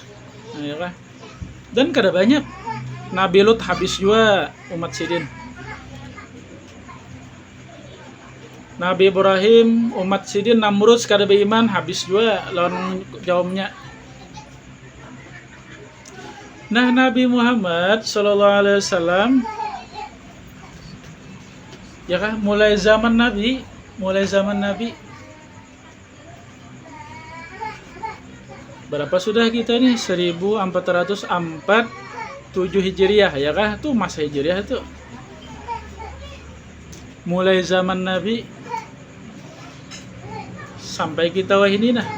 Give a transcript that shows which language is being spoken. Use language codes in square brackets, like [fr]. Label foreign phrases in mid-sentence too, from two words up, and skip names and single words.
[bjn] Ya kan? Dan kada banyak. Nabi Lut habis juga umat sidin. Nabi Ibrahim umat sidin Namrud kada beriman, habis juga lawan kaumnya. Nah, Nabi Muhammad [ar] sallallahu alaihi wasallam, [bjn] ya kan, mulai zaman Nabi berapa sudah kita nih, 1447 Hijriah, ya kah? Tuh masa Hijriah tuh. Mulai zaman Nabi sampai kita wah ini nah.